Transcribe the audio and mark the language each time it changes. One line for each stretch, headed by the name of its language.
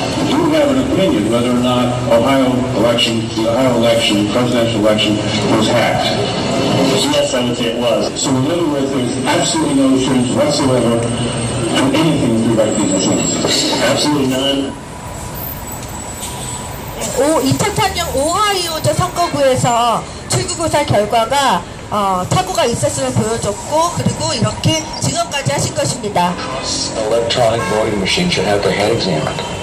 English: Do you have an opinion whether or not the Ohio election, presidential election, was hacked? Yes, I would say it was. So in other words, there's absolutely no assurance whatsoever from anything through these results. Absolutely none.
Korean: 2004년 오하이오주 선거구에서 출구조사 결과가 착오가 있었음을 보여줬고 그리고 이렇게 증언까지 하신 것입니다.
English: Electronic voting machine should have their head examined.